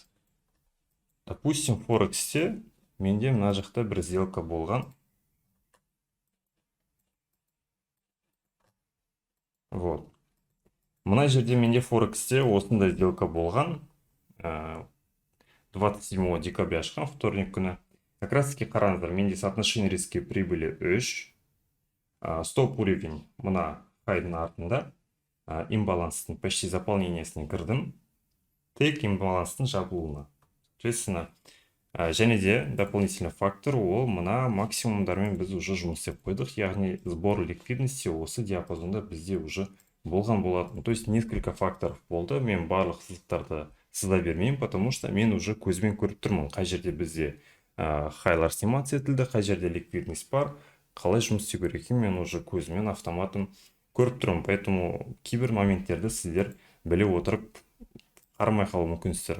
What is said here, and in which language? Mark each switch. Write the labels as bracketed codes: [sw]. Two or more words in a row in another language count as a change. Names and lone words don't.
[kk] Допустим, Форексте менде мына жақта бір сделка болған. [ru] Вот. [kk] Мына жерде менде Форексте осындай сделка болған. 27 декабря ашқан, вторник күні. [ru] Как раз таки [kk] қараңыздар, менде [ru] соотношение риски прибыли [kk] 3. [ru] Стоп уровень [kk] мына хайдың артында. Имбаланстың почти заполнениесіне кірдім. Тек имбаланстың жабылуына. Соответственно, және де [ru] дополнительный фактор, [kk] ол мына максимумдармен біз уже жұмыс істеп қойдық. Яғни [ru] сбор ликвидности [kk] осы диапазонда бізде уже болған болатын. [ru] То есть несколько факторов болды. [kk] Мен барлық сызықтарды сыза бермеймін, [ru] потому что [kk] мен уже көзбен көріп тұрмын. Қай жерде бізде хайлар сниматься етілді, қай жерде ликвидность бар, қалай жұмыс істеу керек екенін мен уже көзімен автоматом көріп тұрмын. Поэтому кейбір моменттерді сіздер біле отырып қарамай қалу мүмкінсіздер.